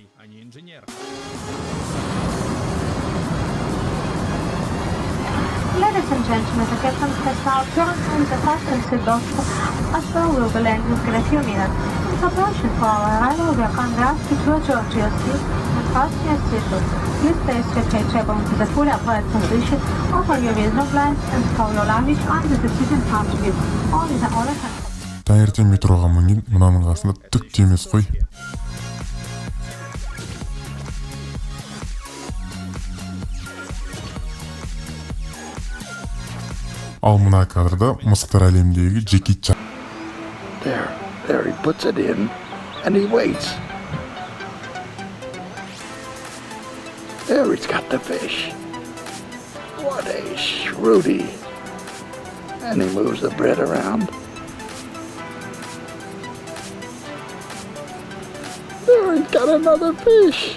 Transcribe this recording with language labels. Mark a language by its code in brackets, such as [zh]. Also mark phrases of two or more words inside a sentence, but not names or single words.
[en] Ladies and gentlemen, the captain has now turned on the fasten seatbelt as well will be landing in a few minutes. In preparation for our arrival, we are kindly asked you to adjust your seat and fasten your seatbelt. Please place your tray table into the fully upright position, offer your window blinds and store your luggage under the seat in front of you. Only the only hand. [kk] Таңертең метроға мінген мынаның қасында түк те емес қой. Ал мына кадрда мысықтар әлеміндегі Джеки Чан. [en] There he puts it in and he waits. There he's got the fish. What a shrewdy. And he moves the bread around. There he's got another fish.